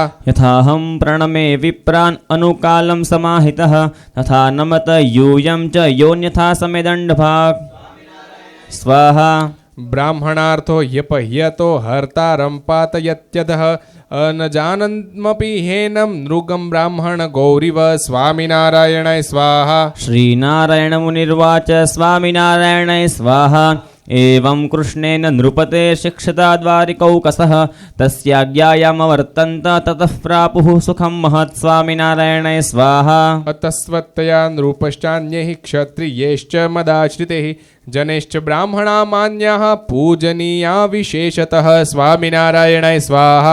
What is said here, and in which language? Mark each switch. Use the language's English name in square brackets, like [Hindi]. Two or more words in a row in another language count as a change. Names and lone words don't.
[Sanskrit] યથાહં પ્રણમે વિપ્રાન અનુકાલં સમાહિતઃ તથા નમત यूयं ચ યોન્યથા સમેદંડભાગ સ્વાહા. બ્રાહ્મણાર્થો યપહ્યતો હર્તારં પાતયત્યદઃ અનજાનન્મપી હેનમ નૃગમ બ્રાહ્મણ ગૌરીવ સ્વામિનારાયણાય સ્વાહા. શ્રીનારાયણ મુનિર્વાચ સ્વામિનારાયણાય સ્વાહા. एवं कृष्णेन नृपते शिक्षता द्वारिकौकसः तस्याज्ञायामवर्तन्त ततः प्रापुः सुखं महत् स्वामिनारायणाय स्वाहा. अतस्वत्तया नृपश्चान्यैः क्षत्रियैश्च मदाश्रितैः जनेश्च ब्राह्मणा मान्याः पूजनीया विशेषतः स्वामिनारायणाय स्वाहा.